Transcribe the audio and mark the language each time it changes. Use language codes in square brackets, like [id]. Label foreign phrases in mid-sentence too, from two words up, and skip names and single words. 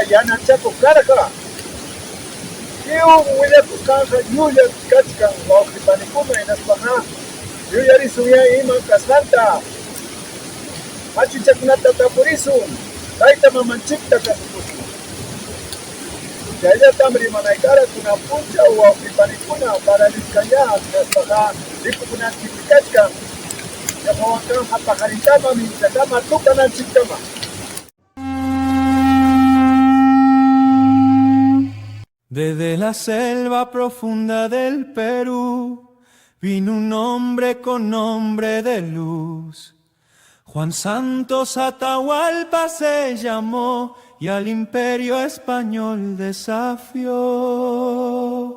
[qu] yananchakuq karqa Lliw willakusqanqa llulla kachkan wawqipanikuna hinaspaqa lluyarisun ya iman kasqanta machuchakunata tapurisun tayta mamanchikta kasukusun chayllatam rimanaykara kunan puncha wawqipanikuna paralisqanya hinaspaqa rikukunanchikmi kachkan llapawankanqa pajarintama minchakama tukananchikkama [es] Desde la selva profunda del Perú vino un hombre con nombre de luz. Juan Santos Atahualpa se llamó y al imperio español desafió.